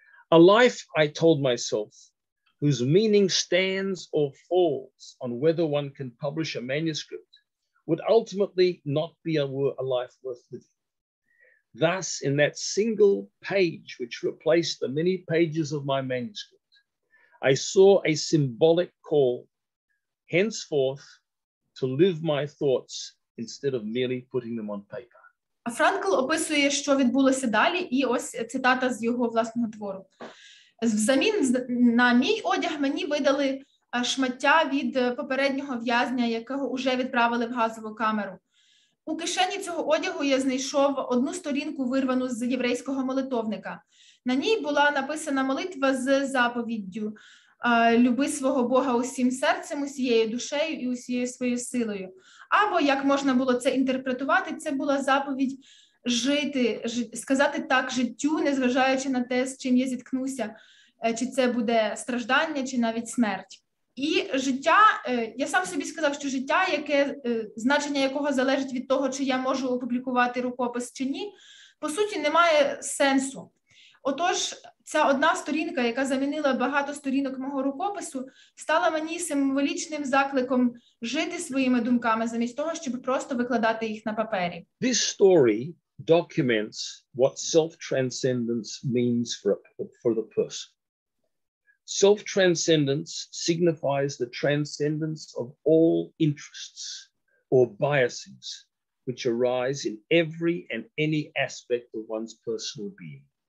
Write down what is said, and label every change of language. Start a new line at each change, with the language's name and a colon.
English: A life, I told myself, whose meaning stands or falls on whether one can publish a manuscript, would ultimately not be a life worth living. Thus, in that single page which replaced the many pages of my manuscript, I saw a symbolic call, henceforth, to live my thoughts instead of merely putting them on paper.
Ukrainian: Франкл описує, що відбулося далі, і ось цитата з його власного твору. Взамін на мій одяг мені видали шмаття від попереднього в'язня, якого уже відправили в газову камеру. У кишені цього одягу я знайшов одну сторінку, вирвану з єврейського молитовника. На ній була написана молитва з заповіддю «Люби свого Бога усім серцем, усією душею і усією своєю силою». Або, як можна було це інтерпретувати, це була заповідь жити, сказати так життю, незважаючи на те, з чим я зіткнуся, чи це буде страждання, чи навіть смерть. І життя, я сам собі сказав, що життя, значення якого залежить від того, чи я можу опублікувати рукопис чи ні, по суті, не має сенсу. Отож, ця одна сторінка, яка замінила багато сторінок мого рукопису, стала мені символічним закликом жити своїми думками, замість того, щоб просто викладати їх на папері.
English: This story documents what self-transcendence means for the person. Self-transcendence signifies the transcendence of all interests or biases which arise in every and any aspect of one's personal being.